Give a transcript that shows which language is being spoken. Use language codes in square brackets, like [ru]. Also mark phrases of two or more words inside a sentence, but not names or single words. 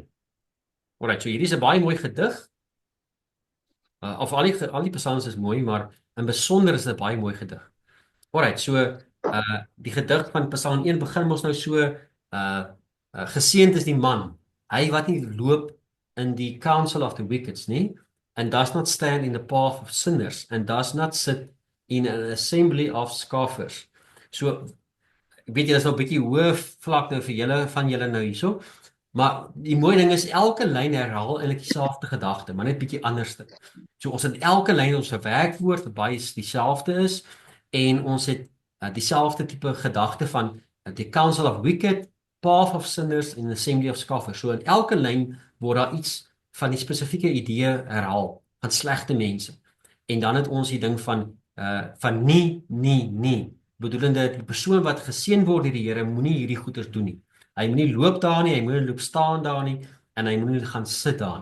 [af] Alright, so hierdie is 'n baie mooi gedig. Of al die psalms is mooi, maar in besonder is dit 'n baie mooi gedig. Alright, so die gedig van Psalm 1 begin ons nou so geseënd is die man, hy wat nie loop in die [en] counsel of the wicked, [af] nie, [en] and does not stand in the path of sinners, and does not sit in an assembly of scoffers. [af] So weet jy, dis nou 'n bietjie hoë vlak nou vir julle van julle nou hierso. Maar die mooi ding is elke lyn herhaal eintlik dieselfde gedagte, maar net bietjie anderste. So ons het elke lyn ons werkwoord wat baie dieselfde is en ons het dieselfde tipe gedagte van [en] the counsel of wicked, path of sinners [af] en [en] assembly of scoffers. [af] So in elke lyn word daar iets van die spesifieke idee herhaal van slegte mense. En dan het ons die ding van nie. Bedoelende die persoon wat geseën word deur die Here moenie hierdie goeders doen nie. Hy moenie loop daar nie, hy moenie loop staan daar nie en hy moenie gaan sit daar.